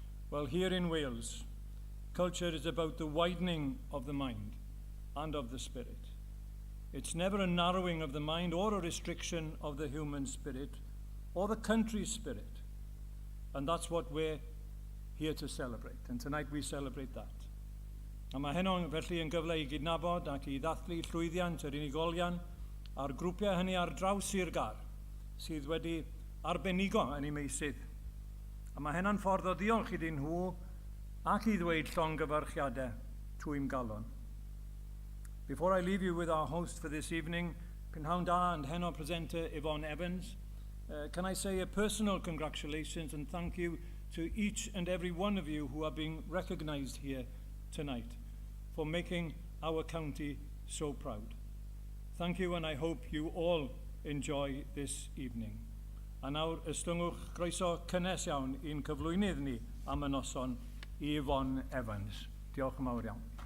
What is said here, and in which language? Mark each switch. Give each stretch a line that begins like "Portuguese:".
English: Well, here in Wales, culture is about the widening of the mind and of the spirit. It's never a narrowing of the mind or a restriction of the human spirit or the country's spirit. And that's what we're here to celebrate. And tonight we celebrate that.
Welsh: A mae heno felly yn gyfle I cydnabod ac I ddathlu llwyddiant yr unigolion a'r grwpiau hynny ar draws Sir Gaer, sydd wedi arbenigo yn ei meysydd. A mae hynna'n ffordd o ddiolch iddyn nhw ac I ddweud llongyfarchiadau trwy'n galon.
English: Before I leave you with our host for this evening, Prynhawn Da and Heno presenter Yvonne Evans, can I say a personal congratulations and thank you to each and every one of you who are being recognized here tonight for making our county so proud. Thank you, and I hope you all enjoy this evening.
Welsh: A nawr ystungwch groeso cynnes iawn i'n cyflwynydd ni am y noson I Yvonne Evans. Diolch yn fawr iawn.